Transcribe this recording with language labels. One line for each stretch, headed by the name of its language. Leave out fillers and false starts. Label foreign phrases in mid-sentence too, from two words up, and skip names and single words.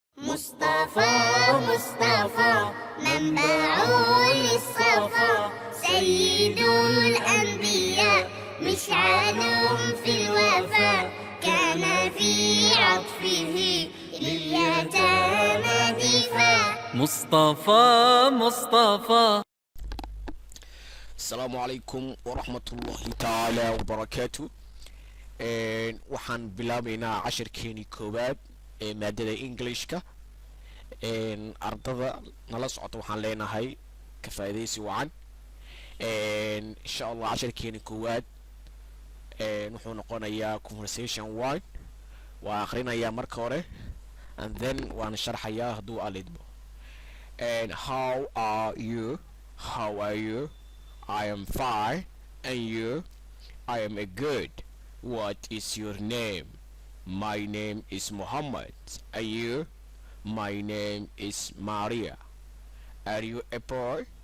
Arabic: مصطفى مصطفى منبع للصفا سيد الأنبياء مشعل في الوفا كان في عطفه لليتامى دفاع مصطفى مصطفى. السلام عليكم ورحمة الله تعالى وبركاته.
Somali: waxaan bilaabaynaa cashirkeenii koowaad ee maadada englishka. ardada nala socota waxaan leenahay ka faa'iidaysi wacan.
Arabic: إن شاء الله
Somali: cashirkeenii koowaad wuxuu noqonayaa
English: conversation one.
Somali: waa akhrinayaa marka hore
English: and then
Somali: waan sharxayaa hadduu alidbo.
English: how are you? How are you? I am fine. And you? I am a good. What is your name? My name is Muhammad. And you? My name is Maria. Are you a boy?